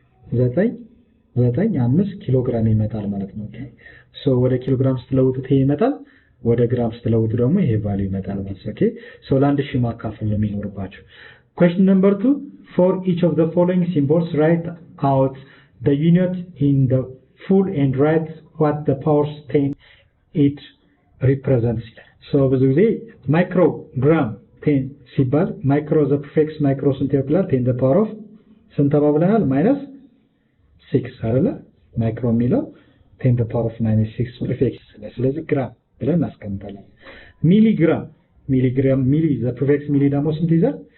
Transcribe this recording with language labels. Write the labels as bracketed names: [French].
[Amharic] 3.995 ኪሎግራም ይመጣል ማለት ነው። ሶ ወደ ኪሎግራም ስትለውጡት ይሄ ይመጣል። ወደ ግራም ስትለውጡ ደግሞ ይሄ ቫልዩ ይመጣል ማለት ነው። ኦኬ ሶ ለአንድ ሺህ ማካፈል ነው የሚኖርባችሁ። [English] Question number 2, for each of the following symbols write out the unit in the full and write what the powers 10 it represents. [Amharic] So ብዙ ጊዜ ማይክሮግራም 10 ሲባል ማይክሮ the prefix ማይክሮ ስንት ይወክላል? 10 the power of ስንት ተባብለናል? -6 አይደለ? ማይክሮ የሚለው 10 the power of -6 prefix ስለዚህ ግራም ብለን እናስቀምጣለን። ሚሊግራም ሚሊ the prefix ሚሊ ደግሞ ስንት ይዛል?